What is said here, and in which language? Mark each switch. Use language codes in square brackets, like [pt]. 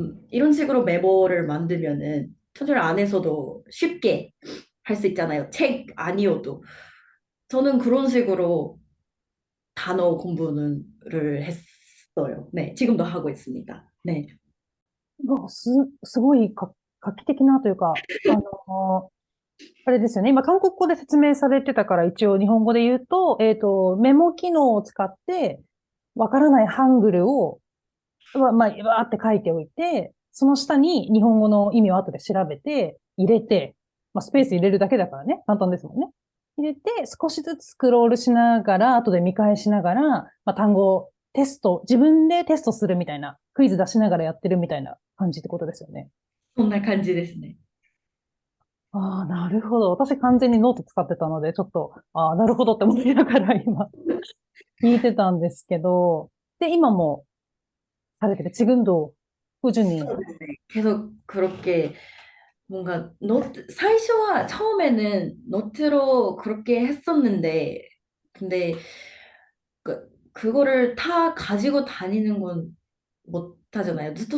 [ko] 이런 식으로 메모를 만들면은 천재 안에서도 쉽게 할 수 있잖아요. 책 아니어도. 저는 그런 식으로 단어 공부를 했어요. 네, 지금도 하고 있습니다. 네. [ja] すごい画期的なというか、あれですよね。今、韓国語で説明されてたから、一応日本語で言うと、メモ機能を使って、わからないハングルを、まあ、わーって書いておいて、その下に日本語の意味を後で調べて、入れて、まあ、スペース入れるだけだからね。簡単ですもんね。入れて、少しずつスクロールしながら、後で見返しながら、まあ、単語、自分でテストするみたいな、クイズ出しながらやってるみたいな感じってことですよね。そんな感じですね。ああ、なるほど。私完全にノート使ってたので、ちょっと、ああ、なるほどって思いながら今聞いてたんですけど、で、今もされてる [ko] 지금도 꾸준히. [ja] そうですね。 [ko] 계속 그렇게 뭔가 [ja] 最初は [ko] 처음에는 노트로 그렇게 했었는데 근데 그거를 다 가지고 다니는 건 못하잖아요.